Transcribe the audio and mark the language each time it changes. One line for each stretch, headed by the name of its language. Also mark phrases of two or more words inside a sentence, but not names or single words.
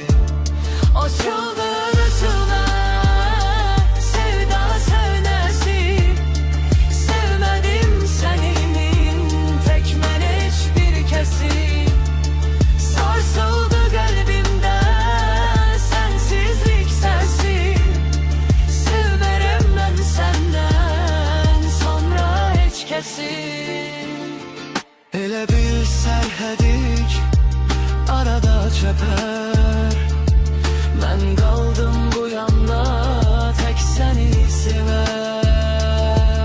Turkish: Açıldı üstüme sevda senesi.
Azerbaijani: Sevmedim senin, tek mən heç bir kesi.
Turkish: Sarsıldı kalbimde sensizlik sesi.
Azerbaijani: Sevmerəm mən senden sonra heç kesi. Elə bil sərhədik arada çəpər. Mən qaldım bu yanda tək səni sevər.